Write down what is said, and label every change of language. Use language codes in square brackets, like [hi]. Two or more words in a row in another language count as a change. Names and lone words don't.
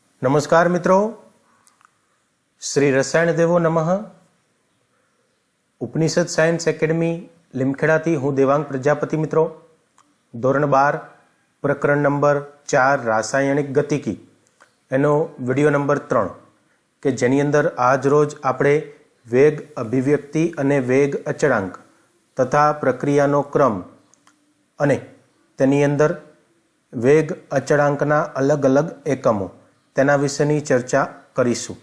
[hi] नमस्कार मित्रों, श्री रसायण देवो नमः। [gu] उपनिषद सायन्स एकेडमी લીમખેડાથી હું દેવાંગ પ્રજાપતિ મિત્રો ધોરણ 12 પ્રકરણ નંબર 4 રાસાયણિક ગતિકી એનો વિડીયો નંબર 3 કે જેની અંદર આજ રોજ આપણે વેગ અભિવ્યક્તિ અને વેગ અચળાંક તથા પ્રક્રિયાનો ક્રમ અને તેની અંદર વેગ અચળાંકના અલગ અલગ એકમો તેના વિશેની ચર્ચા કરીશું।